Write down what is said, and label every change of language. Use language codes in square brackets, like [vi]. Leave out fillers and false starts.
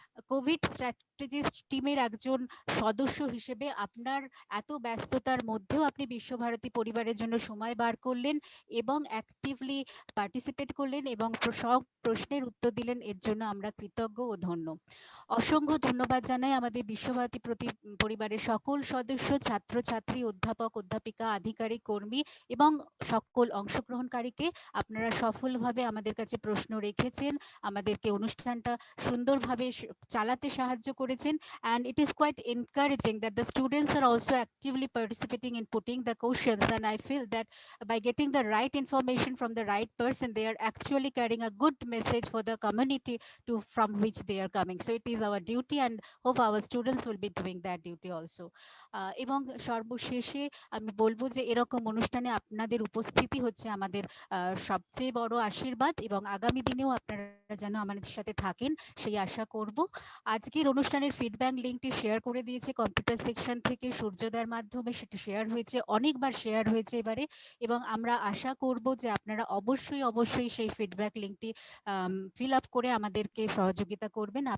[bn] Covid strategist টিমের একজন সদস্য হিসেবে আপনার এত ব্যস্ততার মধ্যেও আপনি বিশ্বভারতী পরিবারের জন্য সময় বার করলেন এবং অ্যাক্টিভলি পার্টিসিপেট করলেন এবং সব প্রশ্নের উত্তর দিলেন, এর জন্য আমরা কৃতজ্ঞ ও ধন্য। অসংখ্য ধন্যবাদ জানাই আমাদের বিশ্বভারতী পরিবারের সকল সদস্য, ছাত্রছাত্রী, অধ্যাপক, অধ্যাপিকা, আধিকারিক, কর্মী এবং সকল অংশগ্রহণকারীকে। আপনারা সফলভাবে আমাদের কাছে প্রশ্ন রেখেছেন, আমাদেরকে অনুষ্ঠানটা সুন্দরভাবে চালাতে সাহায্য করেছেন, [en] and it is quite encouraging that the students are also actively participating in putting the questions, and I feel that by getting the right information from the right person, they are actually carrying a good message for the community from which they are coming. So it is our duty and hope our students will be doing that duty also. [bn] এবং সর্বশেষে আমি বলবো যে এরকম অনুষ্ঠানে আপনাদের উপস্থিতি হচ্ছে আমাদের সবচেয়ে বড় আশীর্বাদ এবং আগামী দিনেও আপনারা যেন আমাদের সাথে থাকেন সেই আশা করব। আজকের অনুষ্ঠানের ফিডব্যাক লিঙ্কটি শেয়ার করে দিয়েছে কম্পিউটার সেকশন থেকে সূর্যোদয়ের মাধ্যমে, সেটি শেয়ার হয়েছে, অনেকবার শেয়ার হয়েছে এবারে, এবং আমরা আশা করব যে আপনারা অবশ্যই সেই ফিডব্যাক লিঙ্কটি ফিল আপ করে আমাদেরকে সহযোগিতা করবেন।